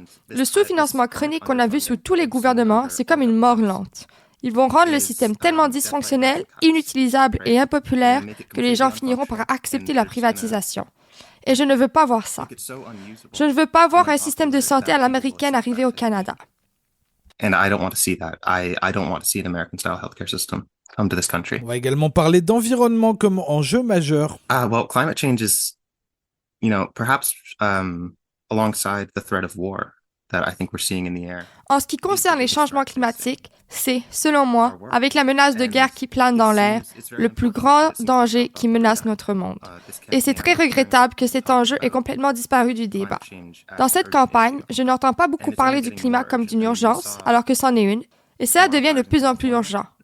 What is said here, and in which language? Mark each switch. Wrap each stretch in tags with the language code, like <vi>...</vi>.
<fr>Le sous-financement chronique qu'on a vu sous tous les gouvernements, c'est comme une mort lente. Ils vont rendre le système tellement dysfonctionnel, inutilisable et impopulaire que les gens finiront par accepter la privatisation. Et je ne veux pas voir ça. Je ne veux pas voir un système de santé à l'américaine arriver au Canada.</fr> <en>And I don't want to see that. I don't want to see an American-style healthcare system come to this country.</en> <fr>On va également parler d'environnement comme enjeu majeur.</fr> <en>Well, climate change is, perhaps alongside the threat of war that I think we're seeing in the air.</en> <fr>En ce qui concerne les changements climatiques, c'est, selon moi, avec la menace de guerre qui plane dans l'air, le plus grand danger qui menace notre monde. Et c'est très regrettable que cet enjeu ait complètement disparu du débat. Dans cette campagne, je n'entends pas beaucoup parler du climat comme d'une urgence, alors que c'en est une, et cela devient de plus en plus urgent.</fr>